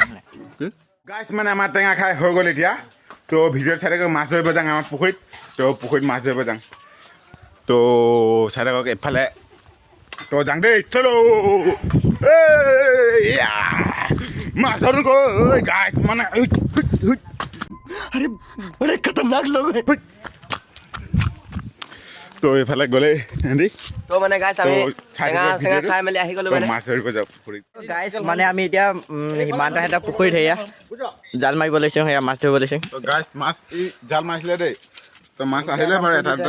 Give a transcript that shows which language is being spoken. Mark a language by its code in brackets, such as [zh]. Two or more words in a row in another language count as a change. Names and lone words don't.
[as] গাইছ মানে আমাৰ টেঙা খাই হৈ গ'ল এতিয়া তো ভিডিঅ'ত চাই থাকক মাছ ধৰিব যাওঁ আমাৰ পুখুৰীত তো পুখুৰীত মাছ ধৰিব যাওঁ তো চাই থাকক এইফালে তো যাওঁ দেই চলো মাছ ধৰো গাইছ মানে [hi] अरे खतरनाक लोग हैं [as] তো এইফালে গ'লে হেৰি তো মানে গাইছ আমি টেঙা খাই মেলি আহি গ'লো মানে মাছ ধৰিব যাওঁ পুখুৰীত গাইছ মানে আমি এতিয়া সিমানটা পুখুৰীত সেয়া জাল মাৰিব লৈছোঁ সেয়া মাছ ধৰিব লৈছোঁ তো গাইছ মাছ ই জাল মাৰিছিলে দেই তো মাছ আহিলে বাৰু এটা দুটা